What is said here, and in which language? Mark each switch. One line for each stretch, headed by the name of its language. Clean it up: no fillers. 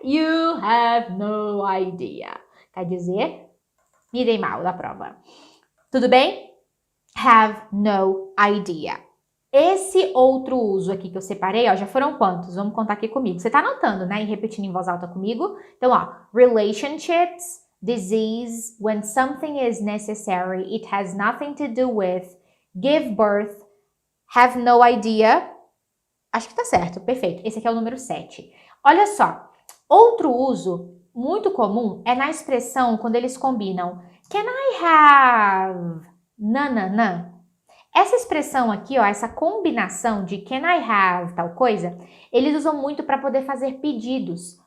English: You have no idea.
Portuguese: Quer dizer, me dei mal da prova. Tudo bem?
English: Have no idea.
Portuguese: Esse outro uso aqui que eu separei, ó, já foram quantos? Vamos contar aqui comigo. Você tá anotando, né? E repetindo em voz alta comigo. Então, ó,
English: relationships, disease, when something is necessary, it has nothing to do with, give birth, have no idea.
Portuguese: Acho que tá certo, perfeito. Esse aqui é o número 7. Olha só, outro uso muito comum é na expressão quando eles combinam
English: can I have
Portuguese: nananã? Essa expressão aqui, ó, essa combinação de can I have tal coisa, eles usam muito para poder fazer pedidos.